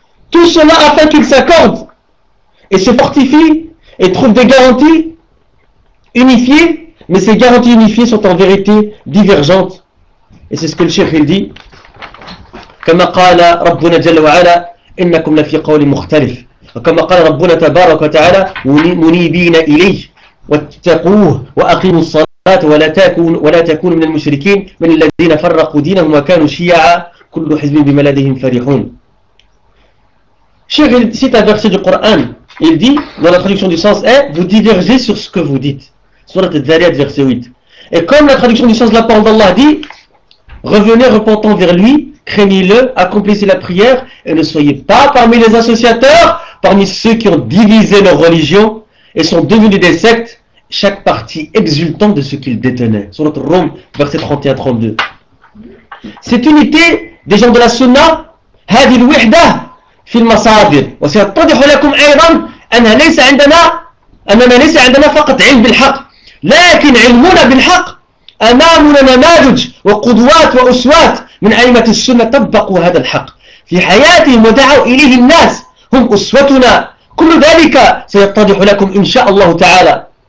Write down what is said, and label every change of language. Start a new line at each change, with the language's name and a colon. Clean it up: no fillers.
French: Tout cela afin qu'ils s'accordent et se fortifient et trouvent des garanties unifiées, mais ces garanties unifiées sont en vérité divergentes. Et c'est ce que le cheikh il dit.
Arabic: كما قال ربنا جل وعلا إنكم لفي قول مختلف وكما قال ربنا تبارك وتعالى منيبين إليه واتقوه وأقيموا الصلاة ولا تكون من المشركين من الذين فرقوا دينهم وكانوا شيعا كل حزب بما لديهم فرحون.
French: Cheikh cite un verset du Coran. Il dit, dans la traduction du sens est, vous divergez sur ce que vous dites. Surat al-Zariyat, verset 8. Et comme la traduction du sens de la parole d'Allah dit, revenez repentant vers lui, craignez-le, accomplissez la prière, et ne soyez pas parmi les associateurs, parmi ceux qui ont divisé leur religion et sont devenus des sectes, chaque parti exultant de ce qu'ils détenaient. Surat al-Rum, verset 31-32. Cette unité des gens de la Sunna, hadhihi al-wahda
Arabic: في المصادر وسيتضح لكم أيضا أنها ليس عندنا أننا ليس عندنا فقط علم بالحق لكن علمنا بالحق أمامنا نماذج وقدوات وأسوات من أئمة السنة طبقوا هذا الحق في حياتهم ودعوا إليه الناس هم أسوتنا كل ذلك سيتضح لكم إن شاء الله تعالى